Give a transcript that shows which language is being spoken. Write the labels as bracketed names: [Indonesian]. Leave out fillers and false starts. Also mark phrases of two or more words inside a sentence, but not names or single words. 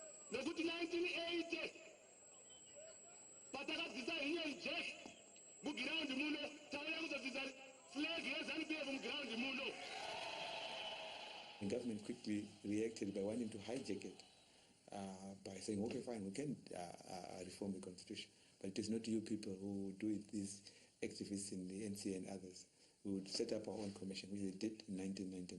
[North Ndebele] nokuthi 1980 batakazisa inye nje kuground muno tawela kuzozisa flag yeZANU-PF mground muno. [English] The government quickly reacted by wanting to hijack it by saying, okay, fine, we can reform the constitution, but it is not you people who do it, these activists in the NCA and others. We would set up our own commission, which we did in 1999.